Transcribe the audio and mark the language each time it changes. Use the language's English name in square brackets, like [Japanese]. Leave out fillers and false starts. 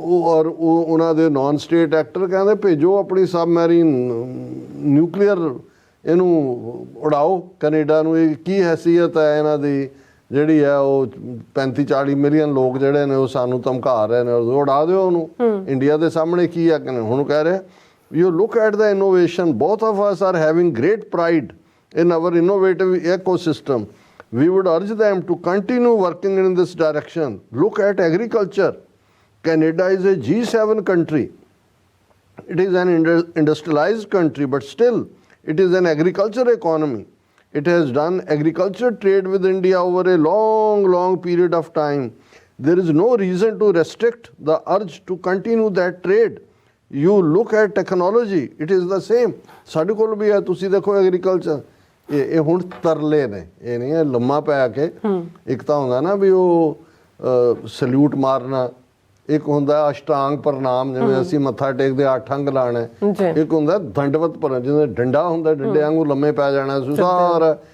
[Punjabi] ਔਰ ਉਹਨਾਂ ਦੇ ਨਾਨ ਸਟੇਟ ਐਕਟਰ ਕਹਿੰਦੇ ਭੇਜੋ ਆਪਣੀ ਸਬਮੈਰੀਨ ਨਿਊਕਲੀਅਰ, ਇਹਨੂੰ ਉਡਾਓ ਕੈਨੇਡਾ ਨੂੰ। ਇਹ ਕੀ ਹੈਸੀਅਤ ਹੈ ਇਹਨਾਂ ਦੀ ਜਿਹੜੀ ਹੈ, ਉਹ 35-40 ਮਿਲੀਅਨ ਲੋਕ ਜਿਹੜੇ ਨੇ ਉਹ ਸਾਨੂੰ ਧਮਕਾ ਰਹੇ ਨੇ, ਉਡਾ ਦਿਓ ਉਹਨੂੰ। ਇੰਡੀਆ ਦੇ ਸਾਹਮਣੇ ਕੀ ਹੈ ਕਿ ਹੁਣ ਕਹਿ ਰਿਹਾ [English] you look at the innovation, both of us are having great pride in our innovative ecosystem. We would urge them to continue working in this direction. Look at agriculture. Canada is a G7 country. It is an industrialized country, but still it is an agriculture economy. It has done agriculture trade with India over a long period of time. There is no reason to restrict the urge to continue that trade. You look at technology, it is the same. [Punjabi] ਸਾਡੇ ਕੋਲ ਵੀ ਹੈ, ਤੁਸੀਂ ਦੇਖੋ agriculture. ਇਹ ਹੁਣ ਤਰਲੇ ਨੇ, ਇਹ ਨਹੀਂ ਹੈ ਲੰਮਾ ਪੈ ਕੇ। ਇੱਕ ਤਾਂ ਹੁੰਦਾ ਨਾ ਵੀ ਉਹ ਸਲੂਟ ਮਾਰਨਾ ਇੱਕ ਹੁੰਦਾ ਅਸ਼ਟਾਂਗ ਪ੍ਰਣਾਮ, ਜਿਵੇਂ ਅਸੀਂ ਮੱਥਾ ਟੇਕਦੇ 8 ਅੰਗ ਲਾਣਾ, ਇੱਕ ਹੁੰਦਾ ਦੰਡਵਤ ਪ੍ਰਣਾਮ, ਜਿਵੇਂ ਡੰਡਾ ਹੁੰਦਾ, ਡੰਡੇ ਵਾਂਗੂ ਲੰਮੇ ਪੈ ਜਾਣਾ ਸਾਰਾ।